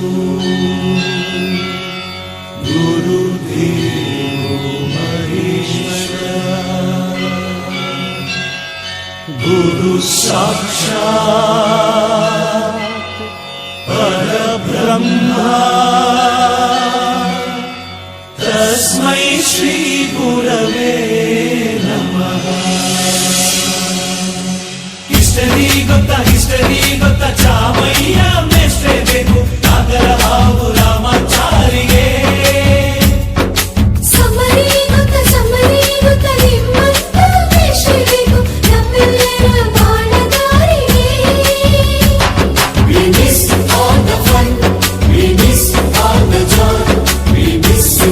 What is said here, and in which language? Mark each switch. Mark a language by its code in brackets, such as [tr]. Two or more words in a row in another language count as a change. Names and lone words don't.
[sa] ಗುರುದೇವೋ ಮಹೇಶ್ವರ ಗುರು ಸಾಕ್ಷಾತ್ ಪರಬ್ರಹ್ಮ ತಸ್ಮೈ ಶ್ರೀ ಗುರವೇ ನಮಃ. [kn] ಹಿಸ್ಟರಿ ಗೊತ್ತಾ ಚಾಮಯ್ಯ ಮೇಷ್ಟ್ರೆ ಬೇಕು ನಾಗರ ಹಾವು ರಾಮಾಚಾರಿಗೆ. ಸಮರಿ ಗೊತ್ತ ನಿಮ್ಮಂತ ಮೇಷ್ಟ್ರೆ ಬೇಕು ನಮ್ಮೆಲ್ಲರ ಬಾಳದಾರಿಗೆ. [en] We miss all the fun, we miss all the joy, we miss you.